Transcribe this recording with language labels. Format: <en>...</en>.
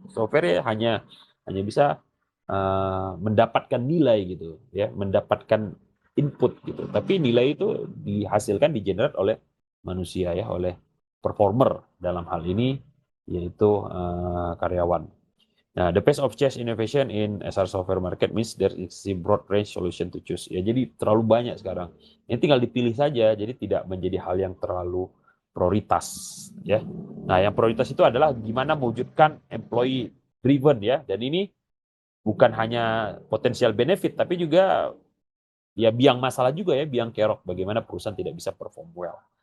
<id>Software ya hanya bisa mendapatkan nilai gitu ya, mendapatkan input gitu. Tapi nilai itu dihasilkan digenerate oleh manusia ya, oleh performer dalam hal ini yaitu karyawan.</id> <en>Nah, the pace of change innovation in SR software market means there is a broad range solution to choose.</en> <id>Ya, jadi terlalu banyak sekarang. Ini tinggal dipilih saja, jadi tidak menjadi hal yang terlalu prioritas. Ya. Nah, yang prioritas itu adalah gimana mewujudkan employee driven ya. Dan ini bukan hanya potensial benefit, tapi juga ya biang masalah juga ya, biang kerok bagaimana perusahaan tidak bisa</id> <en>perform well.</en>